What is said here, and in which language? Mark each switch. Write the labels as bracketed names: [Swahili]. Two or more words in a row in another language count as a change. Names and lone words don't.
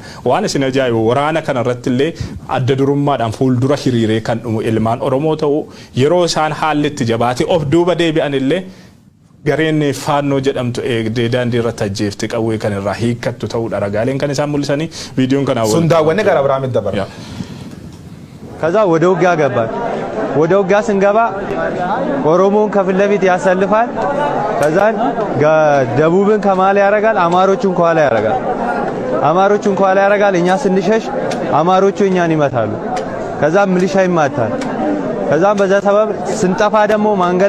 [Oromo] Waan isin ajaa'ibu waraana kana irratti illee adda durummaadhaan fuuldura hiriiree kan dhumu ilmaan Oromoo ta'u yeroo isaan haalli itti jabaatee of duuba deebi'an illee gareen faannoo jedhamtu eegdee daandii irratti ajjeefte qawwee kan irraa hiikkattu ta'uudha ragaaleen kan isaan mul'isanii ቪዲዮን kan awwaal sundaawwanne gara biraam dabara [Amharic] ከዛ ወደ ውጊያ ገባን ወደ ውጊያ ስንገባ ኦሮሞን ከፊት ለፊት ያሰልፋል ከዛን ደቡብን ከማለ ያረጋል አማሮቹን ከኋላ ያረጋል አማሮቹን ከኋላ ያረጋል እኛ ስንሸሽ አማሮቹ እኛን ይመታሉ ከዛ ሚሊሻ ይማታል ከዛም በዛ ሰበብ ስንጠፋ ደግሞ ማንገድ